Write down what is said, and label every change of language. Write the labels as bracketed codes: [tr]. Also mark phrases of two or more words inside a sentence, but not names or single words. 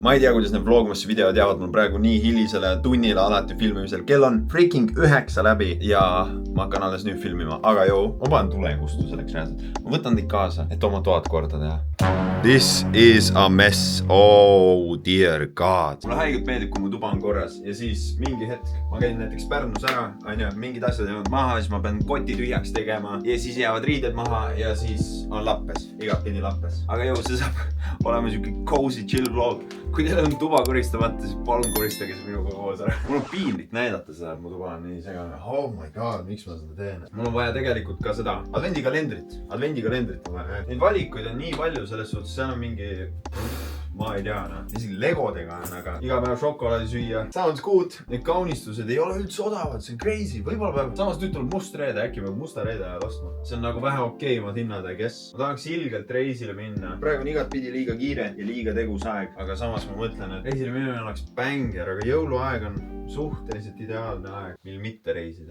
[et] Ma ei tea, kuidas need vlogmasse videod jäävad mul praegu nii hilisele tunnile alati filmimisel. Kell on freaking 9 läbi ja ma hakkan alles nüüd filmima. Aga joo, ma panen tulekustuseks reaalselt. Ma võtan teid kaasa, et oma toad korda teha. [en] This is a mess. Oh dear god. [et] Mulle haigelt meeldib, kui mu tuba on korras ja siis mingi hetk ma käin näiteks Pärnus ära, mingid asjad jäävad maha, siis ma pean koti tühjaks tegema ja siis jäävad riided maha ja siis on lappes, igatpidi lappes. Aga joo, see saab olema siuke [en] cozy chill vlog. [et] Kui teil on tuba koristamata, siis palun koristage see minuga koos ära. Mul on piinlik näidata seda, et mu tuba on nii segane. [en] Oh my god, [et] miks ma seda teen? Mul on vaja tegelikult ka seda advendikalendrit. Advendikalendrit on vaja. Neid valikuid on nii palju selles suhtes, seal on mingi... Ma ei tea, isegi legodega on, aga iga päev šokolaadi süüa. [en] Sounds good. [et] Need kaunistused ei ole üldse odavad, see on crazy. Võib-olla peab, samas nüüd tuleb must reede, äkki peab musta reede ajal ostma. See on nagu vähe okeimad hinnad, kes. Ma tahaks ilgelt reisile minna. Praegu on igat pidi liiga kiire ja liiga tegus aeg, aga samas ma mõtlen, et reisile minemine oleks bänger, aga jõuluaeg on suhteliselt ideaalne aeg, mil mitte reisida.